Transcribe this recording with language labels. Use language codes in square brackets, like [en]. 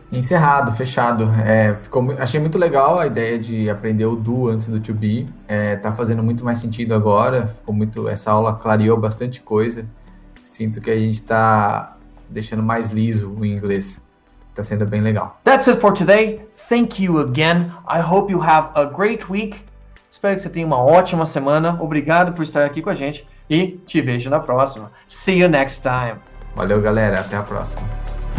[pt] Encerrado, fechado. Achei muito legal a ideia de aprender o do antes do to be. Tá fazendo muito mais sentido agora. Essa aula clareou bastante coisa. Sinto que a gente está deixando mais liso o inglês. Tá sendo bem legal. [en] That's it for today. Thank you again. I hope you have a great week. [pt] Espero que você tenha uma ótima semana. Obrigado por estar aqui com a gente e te vejo na próxima. [en] See you next time. [pt] Valeu, galera. Até a próxima.